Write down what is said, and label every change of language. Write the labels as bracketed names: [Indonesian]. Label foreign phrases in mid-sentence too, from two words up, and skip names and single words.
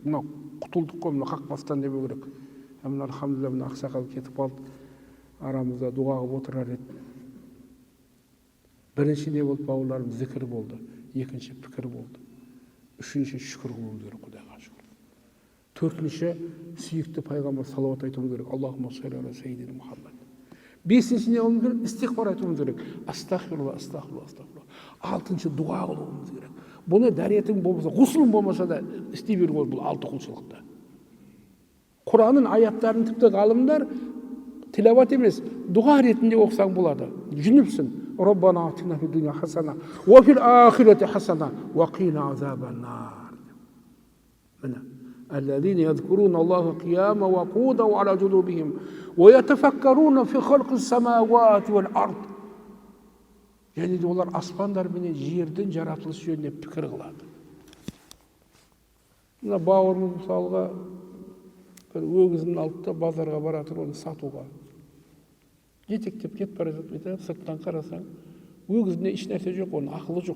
[Kazakh] Мынау құтылдық қой, мына қақпастан демеу керек. Мына алхамдулилля, мына ақсақал кетіп қалды. Арамызда дуа қылып отырар еді. Бірінші не болды, бауырларым? Зікір болды. Екінші пікір болды. Үшінші шүкір қылуымыз керек, Құдайға шүкір. Төртінші сүйікті пайғамбар салауат айтуымыз керек. [Arabic] اللهم صل على سيدنا محمد. [Kazakh] Бесінші не қылуымыз керек? Истиғфар айтуымыз керек. Астағфирулла, астағфирулла, астағфирулла. Алтыншы дуа қылуымыз керек. Бұны дәретің болмаса, ғұсылың болмаса да істей беру ғой, бұл 6 құлшылықты. Құранның аяттарын тіпті ғалымдар тилават емес, дұға ретінде оқысаң болады. Жүніпсің. [Arabic] ربنا آتنا في الدنيا حسنة وفي الآخرة حسنة وقنا عذاب النار. Міне, الذين يذكرون الله قياما وقعودا وعلى جنوبهم ويتفكرون في خلق السماوات والأرض. [Kazakh] Яғни олар аспандар менен жердің жаратылысы жөнінде пікір қылады. Мына бауырымыз мысалға бір өгізін алды да базарға баратыр, оны сатуға. Жетектеп кетіп бара жатып, сырттан қарасаң, өгізінде еш нәрсе жоқ, оның ақылы жоқ.